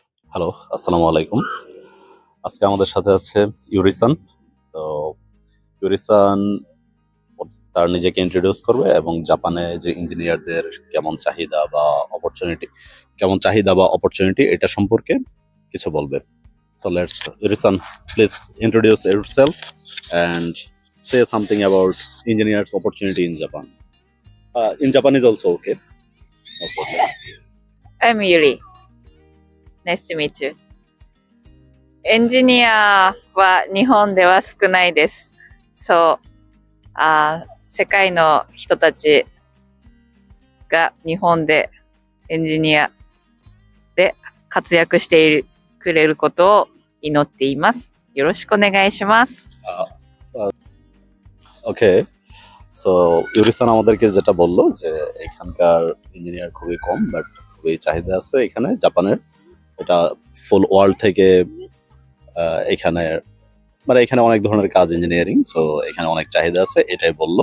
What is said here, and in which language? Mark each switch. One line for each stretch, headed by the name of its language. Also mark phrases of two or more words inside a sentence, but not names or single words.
Bangla: হ্যালো, আসসালামু আলাইকুম। আজকে আমাদের সাথে আছে ইউরিসান। তো ইউরিসান তার নিজেকে ইন্ট্রোডিউস করবে এবং জাপানে যে ইঞ্জিনিয়ারদের কেমন চাহিদা বা অপরচুনিটি এটা সম্পর্কে কিছু বলবে।
English: So let's ইউরিসান, please introduce yourself and say something about engineers opportunity in Japan. In Japanese also okay. No problem. I'm Yuri. Nice to meet you.
Japanese: エンジニアは日本では少ないです。そう。世界の人たちが日本でエンジニアで活躍してくれることを祈っています。よろしくお願いします。
English: okay, so
Bangla: ইউরিসান আমাদেরকে যেটা বললো যে এখানকার ইঞ্জিনিয়ার খুবই কম, বাট খুবই চাহিদা আছে এখানে জাপানের। এটা
English: full world
Bangla: থেকে এখানে এখানে অনেক ধরনের কাজ ইঞ্জিনিয়ারিং, সো এখানে অনেক চাহিদা আছে, এটাই বললো।